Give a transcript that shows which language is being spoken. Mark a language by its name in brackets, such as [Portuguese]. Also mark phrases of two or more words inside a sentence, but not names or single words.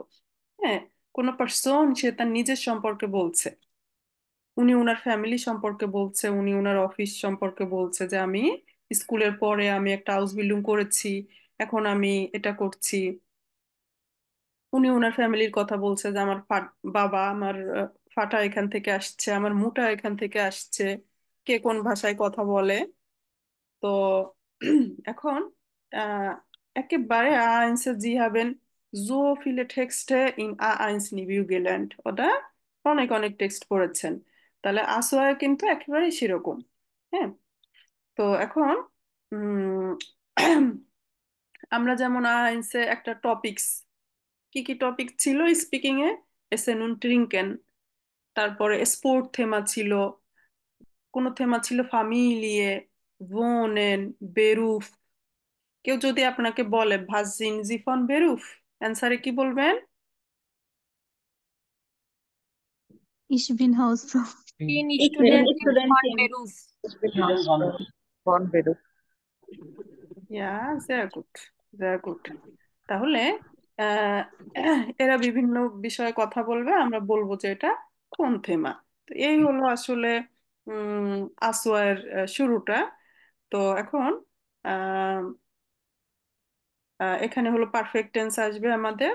[Bangla] হ্যাঁ, কোনো পার্সন সে তার নিজের সম্পর্কে বলছে, উনি ওনার ফ্যামিলি সম্পর্কে বলছে, উনি ওনার অফিস সম্পর্কে বলছে, যে আমি স্কুলের পরে আমি একটা [English] house building [Bangla] করেছি, এখন আমি এটা করছি। উনি ওনার ফ্যামিলির কথা বলছে, যে আমার বাবা আমার ফাটা এখান থেকে আসছে, আমার মোটা এখান থেকে আসছে, কে কোন ভাষায় কথা বলে। তো এখন আহ, একেবাre [German] A1 Sie haben so viele Texte in A1 Review gelernt, [Bangla] ওটা অনেক অনেক টেক্সট পড়েছেন। তাহলে আসোয়া কিন্তু একেবারেই সেরকম। হ্যাঁ, তো এখন উম, আমরা যেমন A1-এ একটা টপিকস, কি কি টপিক ছিল স্পিকিং এ, [German] Essen und Trinken, [Bangla] তারপরে [German] Sport Thema [Bangla] ছিল, কোন থেমা ছিল [German] Familie, Wohnen, Beruf. [Bangla] কেউ যদি আপনাকে বলে [German] Was sind Sie von Beruf, [Bangla] অ্যান্সারে কি বলবেন? [German] Ich bin Hausfrau. Bin Ich bin Studentin von Studentin. Beruf. Ich bin Hausfrau von Beruf. ইয়া, sehr gut, sehr gut। [Bangla] তাহলে আহ, এরা বিভিন্ন বিষয়ে কথা বলবে, আমরা বলবো যে এটা কোন থেমা। তো এই হলো আসলে উম আসোয়ার শুরুটা। তো এখন আহ, এখানে হলো [English] perfect tense [Bangla] আসবে আমাদের।